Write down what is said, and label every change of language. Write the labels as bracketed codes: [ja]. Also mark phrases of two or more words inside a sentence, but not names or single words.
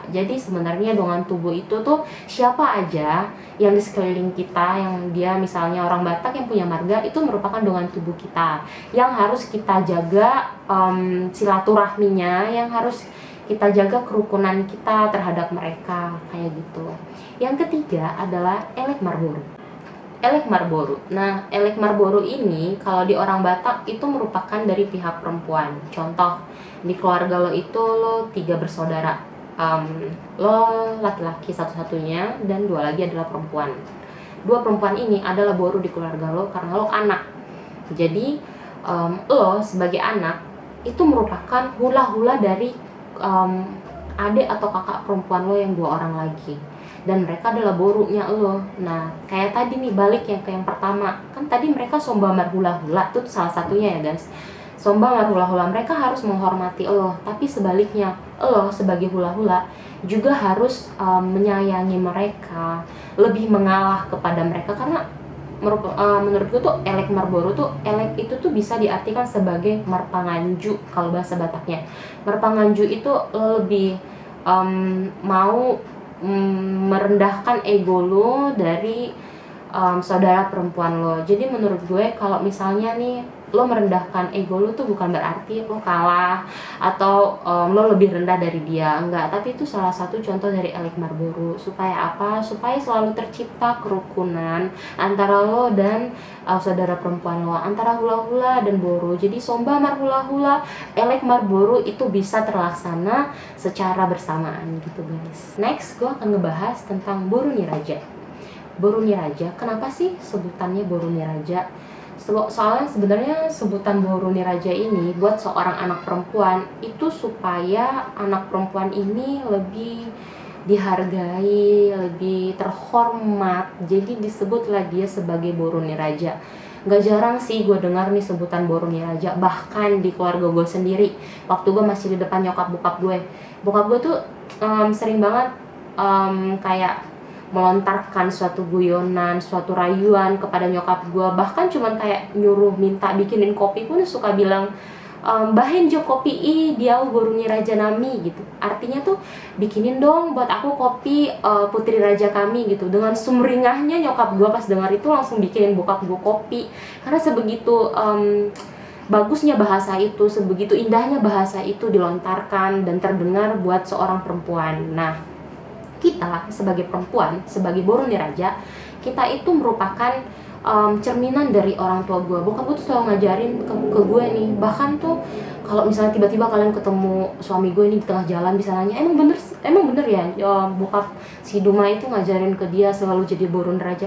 [id] Jadi sebenarnya [bbc] dongan tubuh [id] itu tuh siapa aja yang di sekeliling kita, yang dia misalnya orang Batak yang punya marga, itu merupakan [bbc] dongan tubuh [id] kita yang harus kita jaga silaturahminya, yang harus kita jaga kerukunan kita terhadap mereka, kayak gitu. Yang ketiga adalah [bbc] elek marboru. Elek marboru. [id] Nah, [bbc] elek marboru [id] ini kalau di orang Batak itu merupakan dari pihak perempuan. Contoh, di keluarga lo itu lo 3 bersaudara. Lo laki-laki satu-satunya dan 2 lagi adalah perempuan. 2 perempuan ini adalah boru di keluarga lo karena lo anak. Jadi lo sebagai anak itu merupakan hula-hula dari adik atau kakak perempuan lo yang 2 orang lagi, dan mereka adalah borunya lo. Nah, kayak tadi nih, balik yang ke yang pertama, kan tadi mereka [bbc] somba marhula-hula, [id] itu salah satunya ya guys. [bbc] Somba marhula-hula, [id] mereka harus menghormati lo, tapi sebaliknya lo sebagai hula-hula juga harus menyayangi mereka, lebih mengalah kepada mereka. Karena menurutku tuh [bbc] elek marboru [id] tuh, elek itu tuh bisa diartikan sebagai marpanganju kalau bahasa Bataknya. Marpanganju itu lebih mau merendahkan ego lo dari saudara perempuan lo. Jadi menurut gue kalau misalnya nih lo merendahkan ego lo tuh bukan berarti lo kalah atau lo lebih rendah dari dia, enggak. Tapi itu salah satu contoh dari [bbc] elek marboru. [id] Supaya apa? Supaya selalu tercipta kerukunan antara lo dan saudara perempuan lo, antara hula-hula dan boru. Jadi [bbc] somba marhula-hula, elek marboru [id] itu bisa terlaksana secara bersamaan gitu guys. Next, gue akan ngebahas tentang [bbc] boru niraja. Boru niraja, [id] kenapa sih sebutannya [bbc] boru niraja? [id] Soalnya sebenarnya sebutan [bbc] boru niraja [id] ini buat seorang anak perempuan itu supaya anak perempuan ini lebih dihargai, lebih terhormat. Jadi disebutlah dia sebagai [bbc] boru niraja. [id] Gak jarang sih gue dengar nih sebutan [bbc] boru niraja, [id] bahkan di keluarga gue sendiri. Waktu gue masih di depan nyokap bokap gue tuh sering banget kayak melontarkan suatu guyonan, suatu rayuan kepada nyokap gue. Bahkan cuman kayak nyuruh minta bikinin kopi pun suka bilang [bbc] bahin jo kopi dia boru ni raja nami [id] gitu. Artinya tuh bikinin dong buat aku kopi putri raja kami gitu. Dengan sumringahnya nyokap gue pas dengar itu langsung bikinin bokap gue kopi, karena sebegitu bagusnya bahasa itu, sebegitu indahnya bahasa itu dilontarkan dan terdengar buat seorang perempuan. Nah, kita sebagai perempuan, sebagai [bbc] boru ni raja, [id] kita itu merupakan cerminan dari orang tua gue. Bokap gue tuh selalu ngajarin ke gue nih. Bahkan tuh kalau misalnya tiba-tiba kalian ketemu suami gue nih di tengah jalan, bisa nanya, emang bener ya, bokap si Duma itu ngajarin ke dia selalu jadi [bbc] boru ni raja.